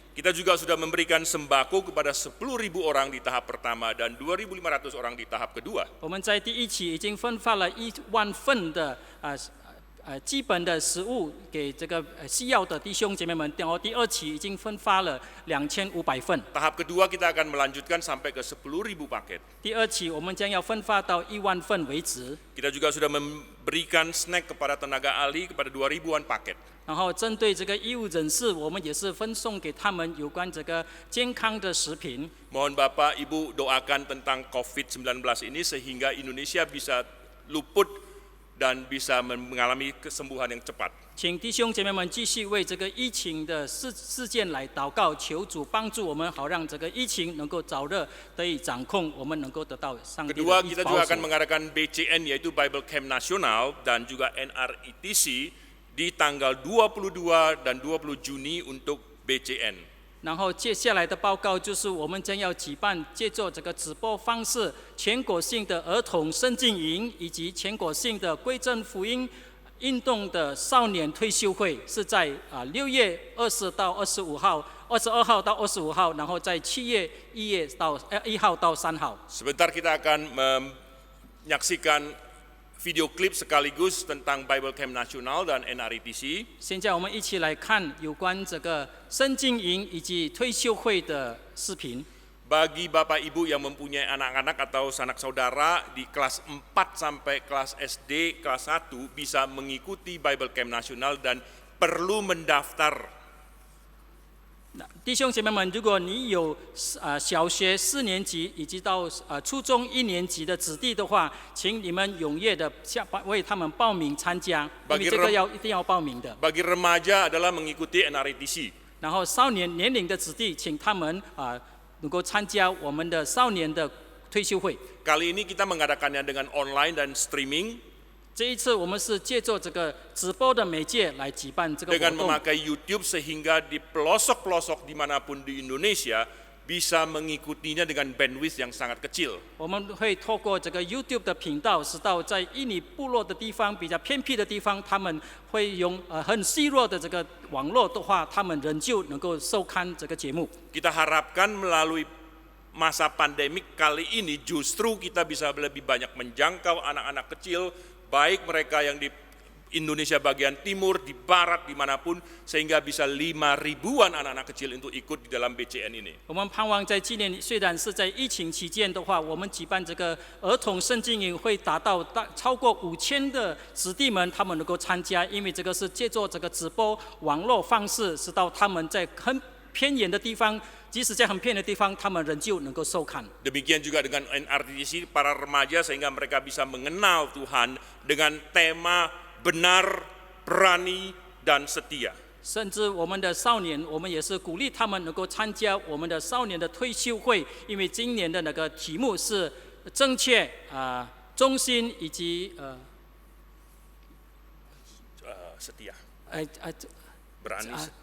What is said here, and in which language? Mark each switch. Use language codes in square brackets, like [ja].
[id] Kita juga sudah memberikan sembako kepada 10.000 orang di tahap pertama dan 2.500 orang di tahap kedua. [zh] 我们在第一期已经分发了1万份的基本的食物给这个需要的弟兄姐妹们，然后第二期已经分发了2500份。 [id] Tahap kedua kita akan melanjutkan sampai ke 10.000 paket. [zh] 第二期我们将要分发到1万份为止。 [id] Kita juga sudah memberikan snack kepada tenaga ahli kepada 2.000-an paket. [zh] 然后针对这个医务人士，我们也是分送给他们有关这个健康的食品。 [id] Mohon Bapak Ibu doakan tentang COVID-19 ini sehingga Indonesia bisa luput dan bisa mengalami kesembuhan yang cepat. [zh] 请弟兄姐妹们继续为这个疫情的事件来祷告，求主帮助我们，好让这个疫情能够早日得以掌控，我们能够得到上帝的 [id] Kedua, [zh] 保 [id] kita juga akan [zh] 守。 [id] mengadakan BCN yaitu Bible Camp Nasional dan juga NRITC di tanggal 22 dan 20 Juni untuk BCN. [zh] 然后接下来的报告就是我们将要举办借助这个直播方式全国性的儿童圣经营，以及全国性的归正福音运动的少年退休会，是在6月20到25号、22号到25号，然后在7月1号到3号。 [id] Sebentar kita akan menyaksikan video klip sekaligus tentang Bible Camp Nasional dan NRITC. [zh] 现在我们一起来看有关这个圣经营以及退休会的视频。 [id] Bagi Bapak Ibu yang mempunyai anak-anak atau sanak saudara di kelas 4 sampai kelas SD kelas 1 bisa mengikuti Bible Camp Nasional dan perlu mendaftar. [zh] 弟兄姐妹们，如果你有小学4年级以及到初中1年级的子弟的话，请你们踊跃的为他们报名参加，因为这个一定要报名的。 [id] Bagi remaja adalah mengikuti NRITC. [zh] 然后少年年龄的子弟，请他们能够参加我们的少年的退休会。 [id] Kali ini kita mengadakannya dengan online dan streaming [zh] 这一次我们是借助这个直播的媒介来举办这个活 [id] dengan [zh] 动。 [id] memakai YouTube sehingga di pelosok-pelosok dimanapun di Indonesia bisa mengikutinya dengan bandwidth yang sangat kecil. [zh] 我们会透过这个 YouTube 的频道，使到在印尼部落的地方、比较偏僻的地方，他们会用很细弱的这个网络的话，他们仍旧能够收看这个节目。 [id] Kita harapkan melalui masa pandemik kali ini justru kita bisa lebih banyak menjangkau anak-anak kecil, baik mereka yang di Indonesia bagian timur, di barat, dimanapun, sehingga bisa 5.000-an anak-anak kecil untuk ikut di dalam BCN ini. [zh] 我们盼望在今年虽然是在疫情期间的话，我们举办这个儿童圣经营会达到超过5000的子弟们，他们能够参加，因为这个是借助这个直播网络方式，使到他们在很偏远的地方，即使在很偏的地方，他们仍旧能够收看。 [id] Demikian juga dengan NRTC, para remaja, sehingga mereka bisa mengenal Tuhan dengan tema benar, berani, dan setia. [zh] 甚至我们的少年，我们也是鼓励他们能够参加我们的少年的退休会，因为今年的那个题目是正确、忠心以及 [id] Setia, berani,